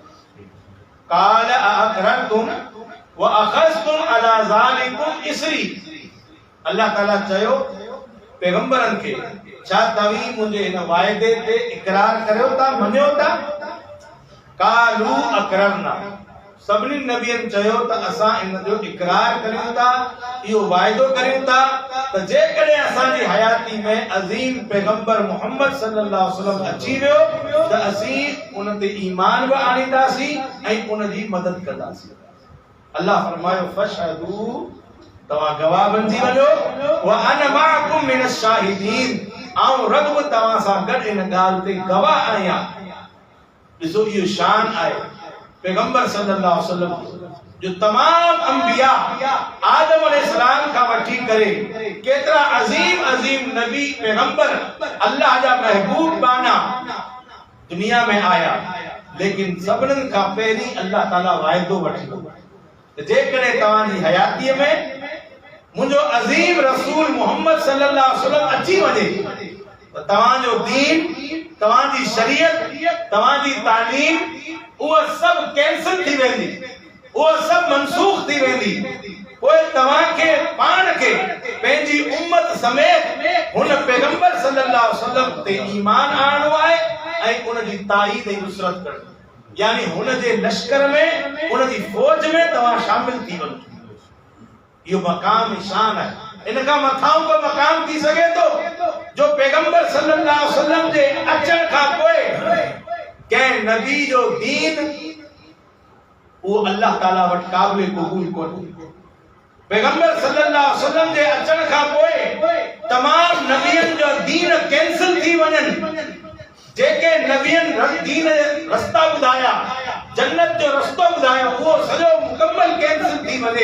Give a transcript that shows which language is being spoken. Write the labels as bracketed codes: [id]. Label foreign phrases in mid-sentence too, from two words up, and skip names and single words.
[ar] قال أأقررتم وأخذتم على ذلكم إصري. [sd] अल्लाह ताला चयो पैगंबरन के, छा तव्हीं मुंहिंजे हिन वाइदे ते इकरार करियो था, मञियो था? [ar] قالوا أقررنا. [sd] सभिनी नबियन चयो त असां इन जो इकरार करियूं था, इहो वाइदो करियूं था त जेकॾहिं असांजी हयाती में अज़ीम पैगंबर मोहम्मद [ar] صلى الله عليه وسلم [sd] अची वियो त असीं उन ते ईमान बि आणींदासीं ऐं उन जी मदद कंदासीं। अल्लाह फरमायो फशहदू, तव्हां गवाह बणिजी वञो, [ar] وأنا معكم من الشاهدين, [sd] आऊं रब बि तव्हां सां गॾु इन ॻाल्हि ते गवाह आहियां। ॾिसो इहो शान आहे पैगंबर [ar] صلى الله عليه وسلم [sd] जो तमाम अंबिया आदम अलैहिस्सलाम का वठी करे केतरा अजीम अजीम नबी पैगंबर अल्लाह जा महबूब बाना दुनिया में आया, लेकिन सबनन का पहिरीं अल्लाह ताला वाइदो वठियो त जेकॾहिं तव्हांजी हयातीअ में मुंहिंजो अजीम रसूल मोहम्मद [ar] صلى الله عليه وسلم [sd] अची वञे त तव्हांजो दीन, तव्हांजी शरीयत, तव्हांजी तालीम उहा सब कैंसिल थी वेंदी, उहा सब मनसूख थी वेंदी। पोइ तव्हांखे पाण खे पंहिंजी उम्मत समेत हुन पैगंबर [ar] صلى الله عليه وسلم [sd] ते ईमान आणणो आहे ऐं उन जी ताईद ऐं नुसरत करणी, यानी हुन जे लश्कर में, उन जी फौज में तव्हां शामिल थी वञो। इहो मकाम शान आहे। इन का मथां को मकाम थी सके तो जो पैगंबर [ar] صلى الله عليه وسلم [sd] जे अचण खां पोइ के नबी जो दीन वो अल्लाह ताला वट काबिल कबूल कोन्हे। पैगंबर [ar] صلى الله عليه وسلم [sd] जे अचण खां पोइ तमाम नबियन जो दीन कैंसिल थी वञनि। जेके नबियन दीन रस्ता ॿुधाया, जन्नत जो रस्तो ॿुधायो, उहो सॼो मुकम्मल कैंसिल थी वञे।